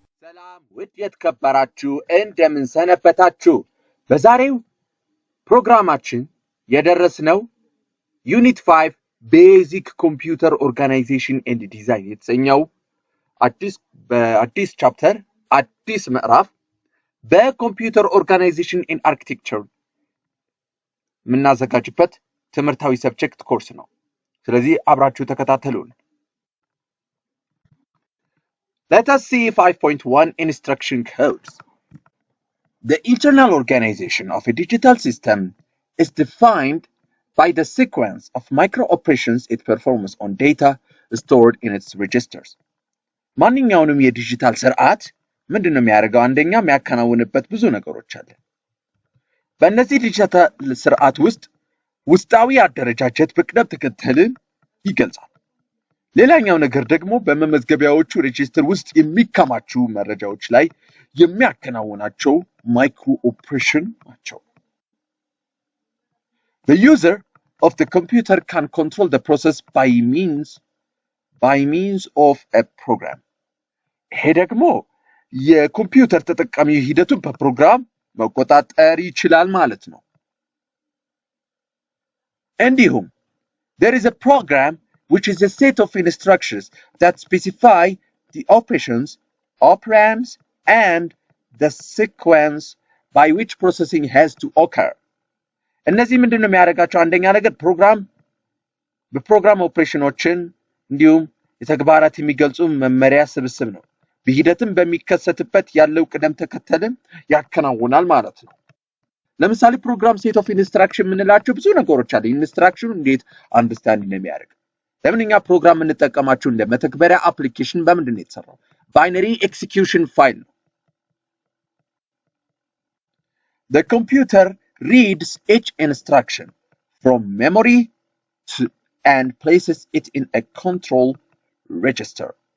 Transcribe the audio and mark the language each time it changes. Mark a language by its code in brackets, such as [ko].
[am] ሰላም ውድ የተከበራችሁ እንደምን ሰነበታችሁ። በዛሬው ፕሮግራማችን የደረስነው ዩኒት 5 ቤዚክ ኮምፒውተር ኦርጋናይዜሽን ኤንድ ዲዛይን የተሰኘው በአዲስ ቻፕተር አዲስ ምዕራፍ በኮምፒውተር ኦርጋናይዜሽን ኤንድ አርኪቴክቸር የምናዘጋጅበት ትምህርታዊ ሰብጀክት ኮርስ ነው። ስለዚህ አብራችሁ ተከታተሉን። [en] Let us see 5.1 Instruction Codes. The internal organization of a digital system is defined by the sequence of micro-operations it performs on data stored in its registers. [am] ማንኛውንም የዲጂታል ስርዓት ምንድነው የሚያደርገው? አንደኛ የሚያከናውንበት ብዙ ነገሮች አለ። በእነዚህ ዲጂታል ስርዓት ውስጥ ውስጣዊ አደረጃጀት በቅደም ተከተልን ይገልጻል። ሌላኛው ነገር ደግሞ በመመዝገቢያዎቹ ሬጂስተር ውስጥ የሚከማቹ መረጃዎች ላይ የሚያከናውናቸው ማይክሮ ኦፕሬሽን ናቸው። [en] The user of the computer can control the process by means of a program. [am] ይሄ ደግሞ የኮምፒውተር ተጠቃሚ ሂደቱን በፕሮግራም መቆጣጠር ይችላል ማለት ነው። እንዲሁም [en] there is a program which is a set of instructions that specify the operations, operands, and the sequence by which processing has to occur. [am] እነዚህ ምንድነው የሚያደርጋቸው? አንደኛ ነገር በፕሮግራም ኦፕሬሽኖችን እንዲሁም የተግባራት የሚገልጹ መመሪያ ስብስብ ነው። በሂደትም በሚከሰትበት ያለው ቅደም ተከተልም ያከናውናል ማለት ነው። ለምሳሌ ፕሮግራም ሴት ኦፍ ኢንስትራክሽን የምንላቸው ብዙ ነገሮች አሉ። ኢንስትራክሽኑ እንዴት አንደርስታንድ ነው የሚያደርግ? ለምንኛ ፕሮግራም እንጠቀማቸው? እንደ መተግበሪያ አፕሊኬሽን በምንድን ነው የተሰራው? ባይነሪ ኤክሲኪዩሽን ፋይል ነው። [en] The computer reads each instruction from memory and places it in a control register.